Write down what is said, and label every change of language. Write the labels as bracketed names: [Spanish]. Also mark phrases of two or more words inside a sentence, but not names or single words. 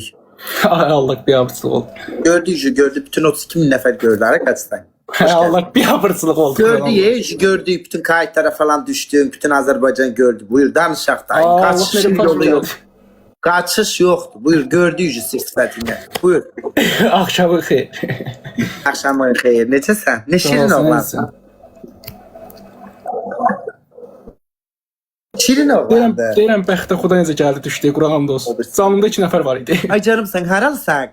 [Azerbaijani] Ay Allah bir abırsızlıq oldu. Gördü. Bütün 32 bin nefer gördü. Arkadaşlar. Allah bir abırsızlıq oldu. Gördü. [Turkish] Bütün kayıtlara falan düştü. Bütün Azerbaycan gördü. Buyur danışak da. Kaçışın yolu yok. Kaçış yoktu. [Azerbaijani] Buyur gördü sıfatını. Buyur. Axşamın xeyir. Akşamın xeyir. Necəsən? Ne şirin oğlansın. Şirin oğlandı. Deyirəm bəxtə Xuda necə gəldi düşdü, Qur'an olsun. Canımda 2 nəfər var idi. Ay canım sen haralısan?